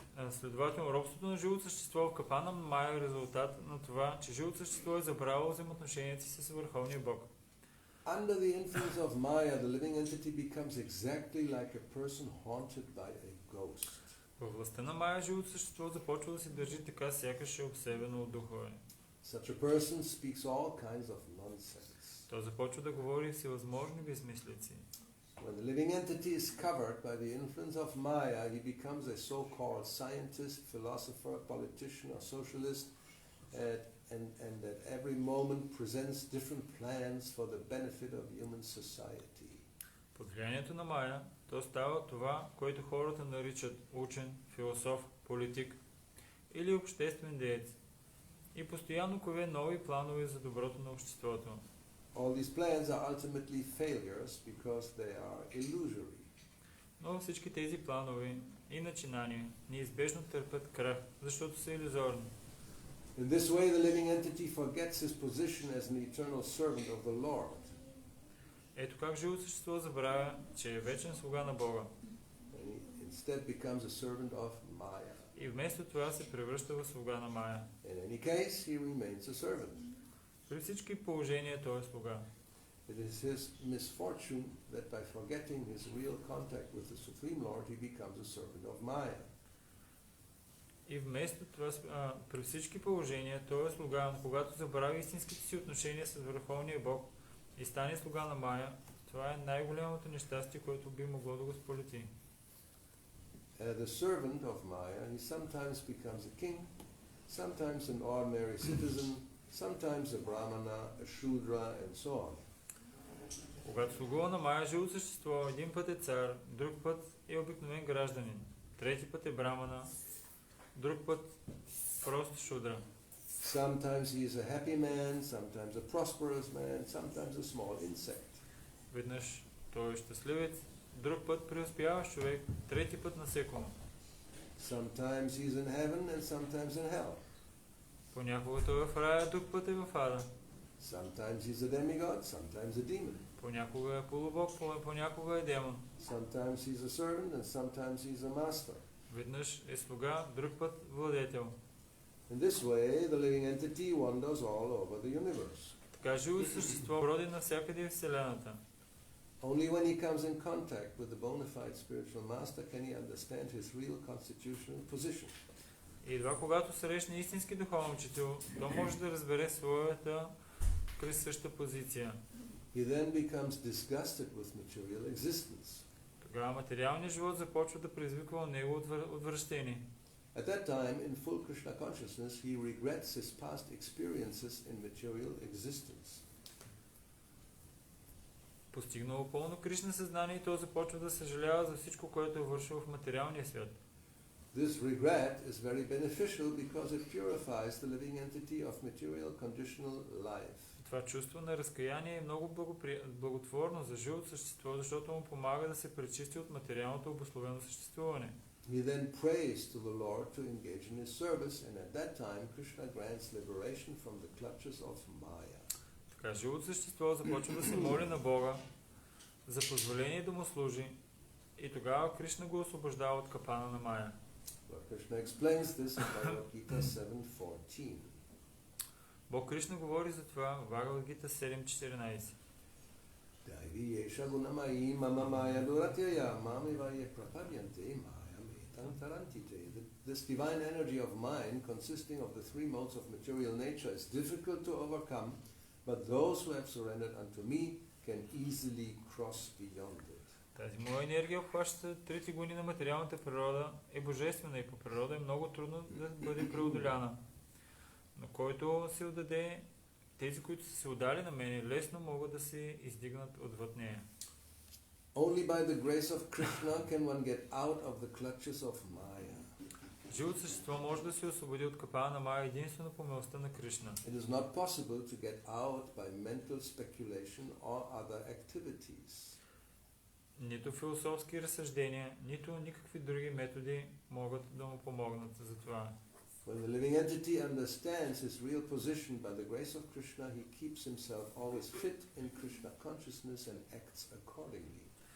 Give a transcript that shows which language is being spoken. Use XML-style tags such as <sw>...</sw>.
<bg>Следователно, робството на живото същество в капана на Майя е резултат на това, че живото същество е забравило взаимоотношенията си с Върховния Бог.</bg> <en>Under the influence of Maya, the living entity becomes exactly like a person haunted by a ghost.</en> <bg>Във властта на Майя живото същество започва да се държи така, сякаш е обсебено от духове.</bg> <en>Such a person speaks all kinds of nonsense.</en> <bg>То започва да говори всевъзможни безмислици.</bg> <en>When the living entity is covered by the influence of Maya, he becomes a so-called scientist, philosopher, politician, or socialist, and at every moment presents different plans for the benefit of human society.</en> <bg>Под влиянието на Майя, то става това, което хората наричат учен, философ, политик или обществен деец и постоянно кове нови планове за доброто на обществото.</bg> <en>All these plans are ultimately failures because they are illusory.</en> <bg>Но всички тези планове и начинания неизбежно търпят крах, защото са илюзорни.</bg> <en>In this way, the living entity forgets his position as an eternal servant of the Lord.</en> <bg>Ето как живото същество забравя, че е вечен слуга на Бога.</bg> <en>And he instead becomes a servant of Maya.</en> <bg>И вместо това се превръща в слуга на Майя.</bg> <en>In any case, he remains a servant.</en> <bg>При всички положения той е слуга.</bg> <en>It is his misfortune that by forgetting his real contact with the Supreme Lord, he becomes a servant of Maya.</en> <bg>И вместо това, при всички положения, той е слуга, но когато забрави истинските си отношения с Върховния Бог и стане слуга на Майя, това е най-голямото нещастие, което би могло да го сполети.</bg> <en>The servant of Maya, he sometimes becomes a king, sometimes an ordinary citizen, sometimes a brahmana, a shudra, and so on.</en> <bg>Когато слугува на Майя живо същество, един път е цар, друг път е обикновен гражданин, трети път е брамана, друг път прост шудра.</bg> <en>Sometimes he is a happy man, sometimes a prosperous man, sometimes a small insect.</en> <bg>Веднъж той е щастливец, друг път преуспяващ човек, трети път насекомо.</bg> <en>Sometimes he's in heaven and sometimes in hell.</en> <bg>Понякога той е в рая, друг път е в ада.</bg> <en>Sometimes he's a demigod, sometimes a demon.</en> <bg>Понякога е полубог, понякога е демон.</bg> <en>Sometimes he's a servant and sometimes he's a master.</en> <bg>Веднъж е слуга, друг път владетел.</bg> <en>In this way, the living entity wanders all over the universe.</en> <bg>Така живо същество броди навсякъде в Вселената.</bg> <en>Only when he comes in contact with the bona fide spiritual master can he understand his real constitutional position.</en> <bg>И едва когато срещне истински духовен учител, то може да разбере своята присъща позиция.</bg> <en>He then becomes disgusted with material existence.</en> <bg>Тогава материалният живот започва да предизвиква у него отвращение.</bg> <en>At that time, in full Krishna consciousness, he regrets his past experiences in material existence.</en> <bg>Постигнало пълно Кришна съзнание, то започва да съжалява за всичко, което е вършило в материалния свят.</bg> <en>This regret is very beneficial because it purifies the living entity of material conditional life.</en> <bg>Това чувство на разкаяние е много благотворно за живото същество, защото му помага да се пречисти от материалното обусловено съществуване.</bg> <en>He then prays to the Lord to engage in his service, and at that time Krishna grants liberation from the clutches of Maya.</en> <bg>Така живото същество започва да се моли на Бога за позволение да му служи и тогава Кришна го освобождава от капана на Майя.</bg> <en>Krishna explains this in Bhagavad Gita 7:14.</en> <bg>Бог Кришна говори за това в Бхагавад Гита 7.14.</bg> <sa>Daivi yesha gunamai mama maya duratya mami vaye prapadyanti maya Santarantite.</sa> <en>This divine energy of mind, consisting of the three modes of material nature, is difficult to overcome, but those who have surrendered unto me can easily cross beyond it.</en> <bg>Тази моя енергия обхваща трите гони на материалната природа, е божествена и по природа е много трудно да бъде преодоляна. Но който се отдаде, тези, които са се отдали на мене, лесно могат да се издигнат отвъд нея.</bg> <en>Only by the grace of Krishna can one get out of the clutches of Maya.</en> <bg>Живото същество може да се освободи от капана на Мая единствено по милостта на Кришна.</bg> <en>It is not possible to get out by mental speculation or other activities.</en> <bg>Нито философски разсъждения, нито никакви други методи могат да му помогнат за това.</bg> <en>When the living entity understands his real position by the grace of Krishna, he keeps himself always fit in Krishna consciousness and acts accordingly.</en>